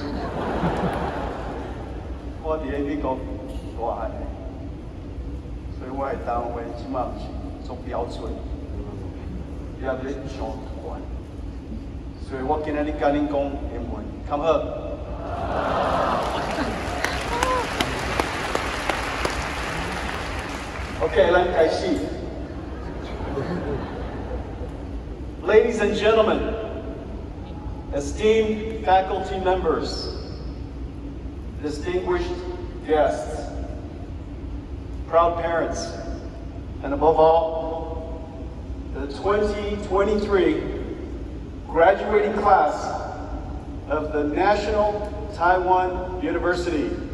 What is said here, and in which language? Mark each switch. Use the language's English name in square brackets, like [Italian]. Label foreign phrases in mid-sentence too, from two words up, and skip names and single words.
[Min Nan Chinese] 我伫咧美国大汉的，所以我的台湾话即马毋是足标准，也伫咧上传。所以我今仔日甲恁讲英文，看好。OK， 咱开始。 [English] Ladies and gentlemen, esteemed faculty members, distinguished guests, proud parents, and above all, the 2023 graduating class of the National Taiwan University.